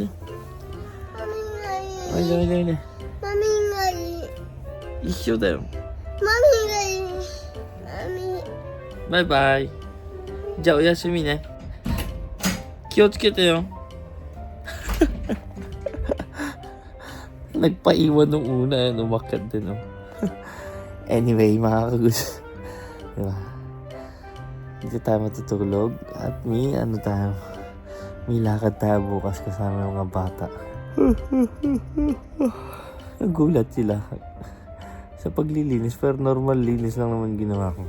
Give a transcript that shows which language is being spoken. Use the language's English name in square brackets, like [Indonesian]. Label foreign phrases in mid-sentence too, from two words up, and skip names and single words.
[Japanese] マミがいい。おいでおいでおいで。マミがいい。一緒だよ。マミがいい。マミ。バイバイ。じゃあおやすみね。気をつけてよ。 [Filipino] Nagpaiwan nung una, umakyat din, no? Anyway, mga kagus. Diba? Dito tayo matutulog. At may lakad tayo bukas kasama yung mga bata. Nagulat sila sa paglilinis, pero normal linis lang naman ginawa ko.